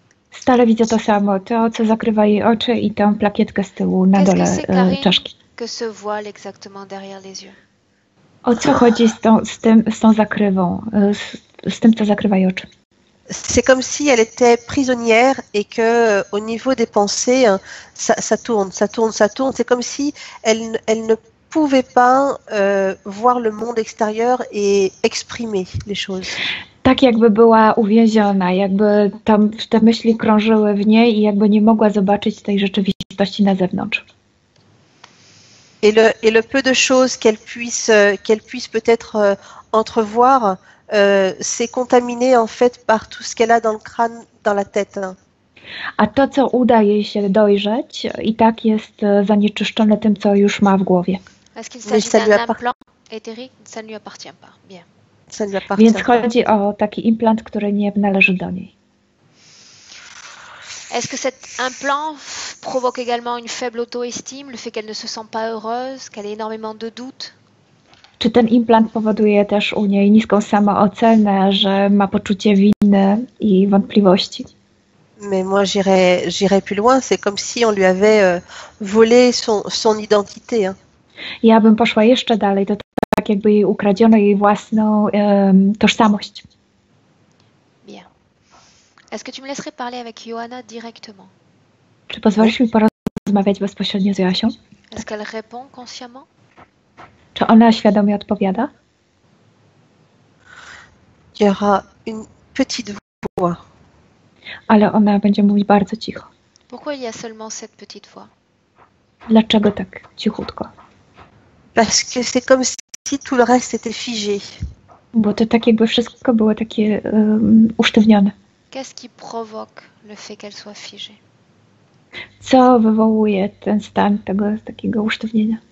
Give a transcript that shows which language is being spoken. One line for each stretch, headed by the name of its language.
Polish: Stale widzę to samo, to co zakrywa jej oczy i tę plakietkę z tyłu na dole czaszki.
French: Que ce voile exactement derrière les yeux?
Polish: O co chodzi z tą zakrywą, z tym, co zakrywa jej oczy?
French: C'est comme si elle était prisonnière et que au niveau des pensées, ça tourne. C'est comme si elle ne pouvait pas voir le monde extérieur et exprimer les choses.
Polish: Tak jakby była uwięziona, jakby tam te myśli krążyły w niej i jakby nie mogła zobaczyć tej rzeczywistości na zewnątrz.
French: Et le peu de choses qu'elle puisse peut-être entrevoir, c'est contaminé en fait par tout ce qu'elle a dans le crâne, dans la tête.
Polish: A to, co uda jej się dojrzeć, i tak jest zanieczyszczone tym, co już ma w głowie.
French: Est-ce qu'il s'agit d'un implant éthérique? Ça ne lui appartient pas. Bien.
Polish: Więc chodzi o taki implant, który nie należy do niej.
French: Est-ce que cet implant provoque également une faible auto-estime, le fait qu'elle ne se sent pas heureuse, qu'elle ait énormément de doutes?
Polish: Czy ten implant powoduje też u niej niską samoocenę, że ma poczucie winy i wątpliwości?
French: Mais moi j'irais plus loin, c'est comme si on lui avait volé son identité. Hein.
Polish: Ja bym poszła jeszcze dalej, to tak jakby jej ukradziono jej własną tożsamość.
French: Bien. Est-ce que tu me laisserais parler avec Johanna directement?
Polish: Czy pozwolisz mi porozmawiać bezpośrednio z Jasią?
French: Est-ce qu'elle répond consciemment?
Polish: Czy ona świadomie odpowiada?
French: Il y aura une petite voix.
Polish: Ale ona będzie mówić bardzo cicho.
French: Pourquoi il y a seulement cette petite voix?
Polish: Dlaczego tak cichutko?
French: Parce que c'est comme si tout le reste était figé.
Polish: Bo to tak jakby wszystko było takie usztywnione.
French: Qu'est-ce qui provoque le fait qu'elle soit figée?
Polish: Co wywołuje ten stan tego takiego usztywnienia?